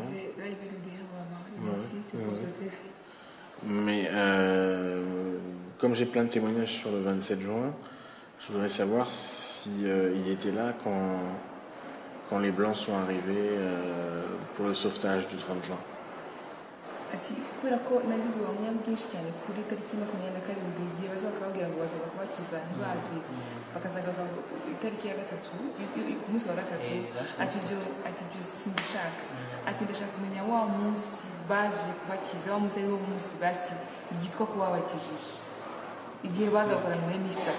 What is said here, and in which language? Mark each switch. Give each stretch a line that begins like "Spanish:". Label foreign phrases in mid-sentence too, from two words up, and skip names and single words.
French: Là, il va le dire avant. Il insiste pour se taire. Mais comme j'ai plein de témoignages sur le 27 juin, je voudrais savoir si il était là quand les Blancs sont arrivés pour le sauvetage du 30 juin.
Kinyarwanda: Ati kubera ko nagize ubuhamya bwinshi cyane kuri tariki 27 igihe bazaga babwira ngo bazaga kubakiza ntibazi bakazaga itariki ya 3 ku munsi wa 3 ati byo sinshaka ati ndashaka kumenya wa munsi bazi kubakiza wa munsi ari wo munsi basi byitwa ko babakijije igihe bagarukaga nyuma y'iminsi itatu